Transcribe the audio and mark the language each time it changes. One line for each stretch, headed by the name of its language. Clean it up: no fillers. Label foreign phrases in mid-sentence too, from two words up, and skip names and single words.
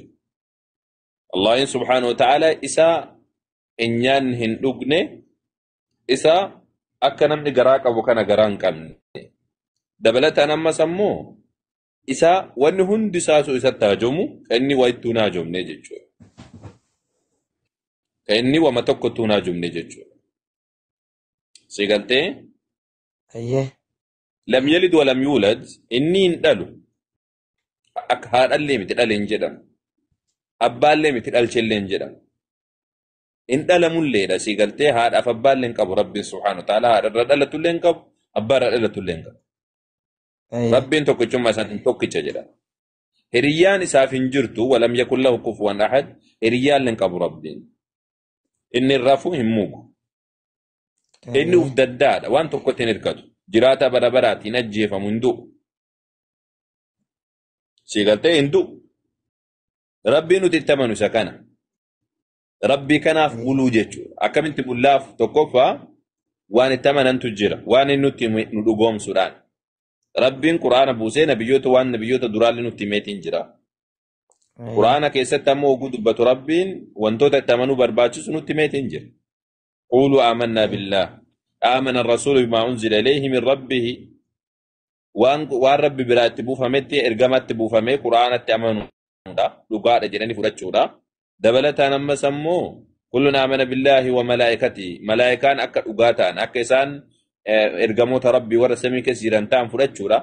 Oromo: Allahiin
Arabic: سبحانه وتعالى
Oromo: isa hin nyaanne hin dhugne isa akka namni garaa qabu kana garaa hin qabne. Dabalataan ammas ammoo isa wanni hundi isaatu isatti haajomu kan inni waa ittuu hin haajomne jechuudha. Kan inni wama tokkottuu hin haajomne jechuudha. Si galtee ayya
Arabic: لم يلد ولم يولد
Oromo: inni hin dhalu akka haadhallee miti dhale hin jedhamu. Abbaallee miti dhalchellee hin jedhamu. In dhalamulleedha si galtee haadhaaf abbaallee hin qabu Rabbiin
Arabic: سبحانه وتعالى
Oromo: haadharra dhalatullee hin qabu abbaarra dhalatullee hin qabu. ayya Rabbiin tokkichummaa isaan tokkicha jedha. Hiriyyaan isaaf hin jirtu
Arabic: ولم يكن له كفوا أحد
Oromo: hiriyyaallee hin qabu Rabbiin. Inni hin rafu hin mugu. Inni uf daddaadha waan tokkotti hin hirkatu. Jiraata bara baraatiin ajjeefamu hin du'u. Si galtee hin du'u. Rabbiin nuti itti amanu isa kana. Rabbii kanaaf buluu jechuudha. Akkamitti bullaaf tokkoffaa waan itti amanantu jira. Waan inni nutti nu dhugoomsuudhaan. Rabbiin Quraana buusee nabiyyoota waan nabiyyoota duraallee nutti himeetiin jira. ayya Quraana keessatti ammoo oguu dubbatu Rabbiin wantoota itti amanuu barbaachisu nutti himeetiin jira.
Arabic: قولوا آمنا بالله. آمن الرسول بما أنزل إليه من ربه.
Oromo: Waan Rabbi biraa itti buufametti ergamatti buufamee Quraanatti amanuudha. Dhugaadha jedhanii fudhachuudha. Dabalataan ammas ammoo
Arabic: كل آمن بالله وملائكته.
Oromo: Malaa'ikaan akka dhugaa ta'an akka isaan ergamoota Rabbii warra samii keessa jiran ta'an fudhachuudha.